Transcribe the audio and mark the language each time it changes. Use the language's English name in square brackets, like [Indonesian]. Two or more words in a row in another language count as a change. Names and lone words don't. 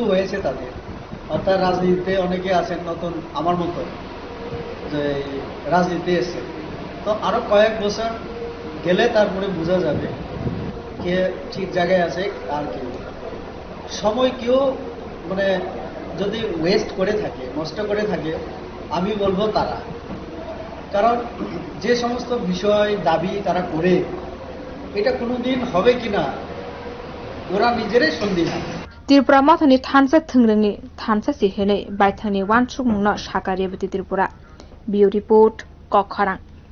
[Bangla] হয়েছে তাদের অর্থাৎ রাজনীতিতে অনেকে আছেন নতুন আমার মতো যে রাজনীতি এসছে তো আরো কয়েক বছর গেলে তারপরে বোঝা যাবে কে ঠিক জায়গায় আছে আর কেউ সময় কেউ মানে যদি ওয়েস্ট করে থাকে নষ্ট করে থাকে আমি বলবো তারা কারণ যে সমস্ত বিষয় দাবি তারা করে এটা কোনোদিন হবে কিনা ওরা নিজেরাই সন্দিহান [Kok Borok] त्रिपुरा मथनि थानसा थंरंनि थानसा सिहेनै बायथानि वानसुक मुंनो साका रेबती त्रिपुरा [English] bureau report [Kok Borok] कखरां